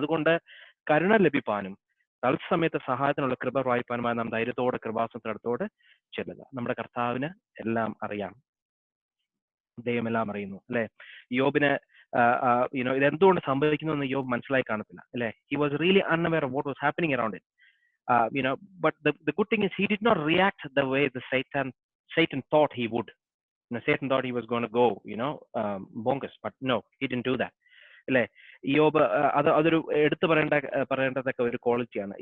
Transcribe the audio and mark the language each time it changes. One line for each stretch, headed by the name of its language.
Malayalam: അതുകൊണ്ട് കരുണ ലഭിപ്പാനും തത്സമയത്ത് സഹായത്തിനുള്ള കൃപ വായ്പാനുമായി നാം ധൈര്യത്തോടെ കൃപാസനത്തിനടുത്തോടെ ചെല്ലുക. നമ്മുടെ കർത്താവിന് എല്ലാം അറിയാം, ദൈവം എല്ലാം അറിയുന്നു, അല്ലെ? യോബിന് ഇതെന്തുകൊണ്ട് സംഭവിക്കുന്നു എന്ന് യോബ് മനസ്സിലായി കാണത്തില്ല, അല്ലെ?
English: He was really unaware of what was happening around it. But the good thing is he did not react the way the Satan thought he would. Satan thought he was going to go, bonkers, but no, he didn't do that.
Malayalam: അല്ലെ? യോബ് അതൊരു എടുത്തു പറയേണ്ടതൊക്കെ ഒരു ക്വാളിറ്റിയാണ്.